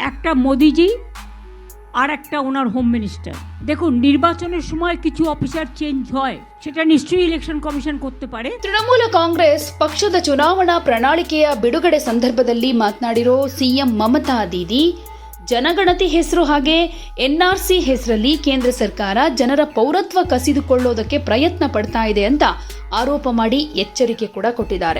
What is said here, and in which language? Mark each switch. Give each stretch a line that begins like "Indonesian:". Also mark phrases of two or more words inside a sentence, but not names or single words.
Bangla: একটা মোদিজি আর একটা ওনার
English: home minister.
Bangla: দেখুন, নির্বাচনের সময় কিছু
English: officer change
Bangla: হয়, সেটা নিশ্চয়ই
English: election commission
Bangla: করতে পারে।
Kannada: ತೃಣಮೂಲ ಕಾಂಗ್ರೆಸ್ ಪಕ್ಷದ ಚುನಾವಣಾ ಪ್ರಣಾಳಿಕೆಯ ಬಿಡುಗಡೆ ಸಂದರ್ಭದಲ್ಲಿ ಮಾತನಾಡಿರೋ ಸಿಎಂ ಮಮತಾ ದೀದಿ, ಜನಗಣತಿ ಹೆಸರು ಹಾಗೆ ಎನ್ಆರ್ಸಿ ಹೆಸರಲ್ಲಿ ಕೇಂದ್ರ ಸರ್ಕಾರ ಜನರ ಪೌರತ್ವ ಕಸಿದುಕೊಳ್ಳೋದಕ್ಕೆ ಪ್ರಯತ್ನ ಪಡ್ತಾ ಇದೆ ಅಂತ ಆರೋಪ ಮಾಡಿ ಎಚ್ಚರಿಕೆ ಕೂಡ ಕೊಟ್ಟಿದ್ದಾರೆ.